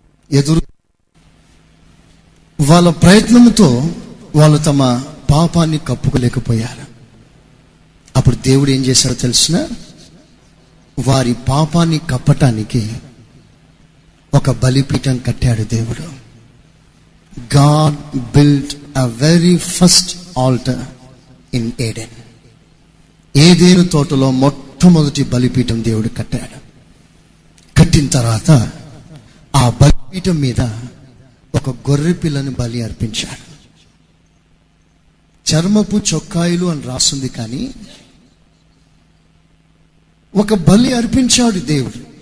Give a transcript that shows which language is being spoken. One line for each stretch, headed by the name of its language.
Telugu: ఎదురు వాళ్ళ ప్రయత్నంతో వాళ్ళు తమ పాపాన్ని కప్పుకోలేకపోయారు. అప్పుడు దేవుడు ఏం చేశాడో తెలిసిన, వారి పాపాన్ని కప్పటానికి ఒక బలిపీఠం కట్టాడు దేవుడు.
English: God built a very first altar in Eden.
Telugu: ఏదెను తోటలో మొట్టమొదటి బలిపీఠం దేవుడు కట్టాడు. కట్టిన తర్వాత ఆ బలిపీఠం మీద ఒక గొర్రె పిల్లని బలి అర్పించాడు. చర్మపు చొక్కాయిలు అని రాస్తుంది, కానీ ఒక బలి అర్పించాడు దేవుడు.